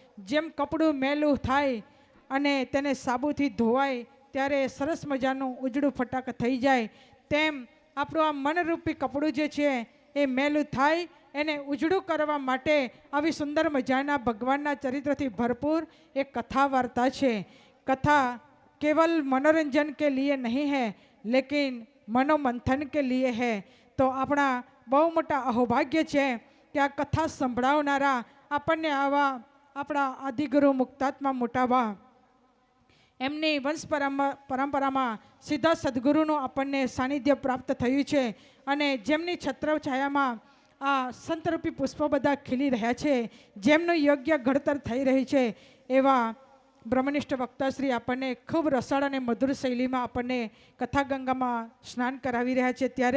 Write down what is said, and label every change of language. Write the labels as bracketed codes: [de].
[gu] જેમ કપડું મેલું થાય અને તેને સાબુથી ધોવાય ત્યારે સરસ મજાનું ઉજળું ફટાક થઈ જાય, તેમ આપણું આ મનરૂપી કપડું જે છે એ મેલું થાય એને ઉજળું કરવા માટે આવી સુંદર મજાના ભગવાનના ચરિત્રથી ભરપૂર એક કથા વાર્તા છે. [hi] कथा केवल मनोरंजन के लिए नहीं है लेकिन मनोमंथन के लिए है. [gu] तो अपना बहु मोटा अहोभाग्य है कि आ कथा संभळावनारा आपने आवा अपना आदिगुरु मुक्तात्मा मोटाबा एमनी वंश परंपरामां सीधा सद्गुरुનું આપણને સાનિધ્ય પ્રાપ્ત થયું છે અને જેમની છત્રછાયામાં આ સંતરૂપી પુષ્પો બધા ખીલી રહ્યા છે, જેમનું યોગ્ય ઘડતર થઈ રહી છે એવા બ્રહ્મનિષ્ઠ વક્તાશ્રી આપણને ખૂબ રસાળ અને મધુર શૈલીમાં આપણને કથા ગંગામાં સ્નાન કરાવી રહ્યા છે.